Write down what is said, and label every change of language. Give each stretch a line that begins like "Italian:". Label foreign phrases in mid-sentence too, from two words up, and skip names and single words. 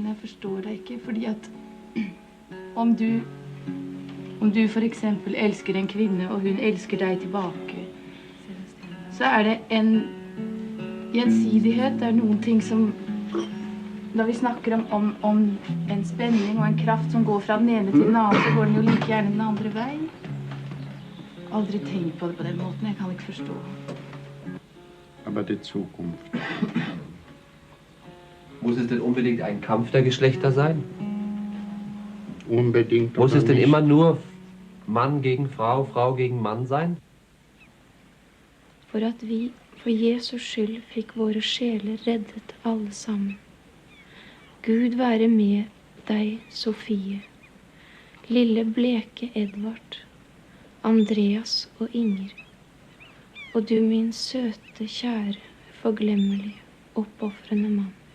Norwegian: Jeg forstår det ikke, fordi at om du for eksempel elsker en kvinne, og hun elsker deg tilbake, så er det en gjensidighet, det er noen ting som, når vi snakker om en spenning og en kraft som går fra den ene til den andre, så går den jo like gjerne den andre vei. Aldri tenkt på det på den måten, jeg kan ikke forstå.
German: Aber die Zukunft. Muss es denn unbedingt ein Kampf der Geschlechter sein? Unbedingt. Muss es denn immer nur Mann gegen Frau, Frau gegen Mann sein?
Norwegian: For at vi for Jesus skyld fikk våre sjeler reddet alle sammen. Gud være med deg, Sofie, lille bleke Edvard, Andreas og Inger, og du min søte, kjære, forglemmelige, oppofrende mann.